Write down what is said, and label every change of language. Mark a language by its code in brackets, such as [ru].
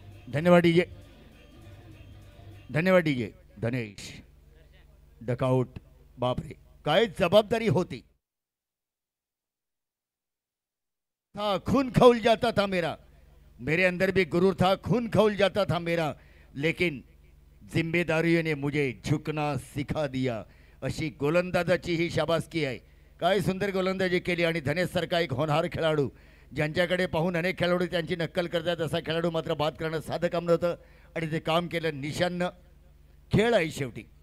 [mr] धन्यवाद डीजे, धन्यवाद डीजे. धनेश डकआउट. बापरे, काय जबाबदारी होती. [hi] था खून खौल जाता था मेरा, मेरे अंदर भी गुरूर था, खून खौल जाता था मेरा, लेकिन जिम्मेदारियों ने मुझे झुकना सिखा दिया. [mr] अशी गोलंदाजाची ही शाबासकी आहे. काय सुंदर गोलंदाजी केली आणि धनेश सारखा एक होनहार खेळाडू, ज्यांच्याकडे पाहून अनेक खेळाडू त्यांची नक्कल करतात, असा खेळाडू मात्र बाद करणं साधं काम नव्हतं आणि ते काम केलं निशांनं. खेळ आहे शेवटी.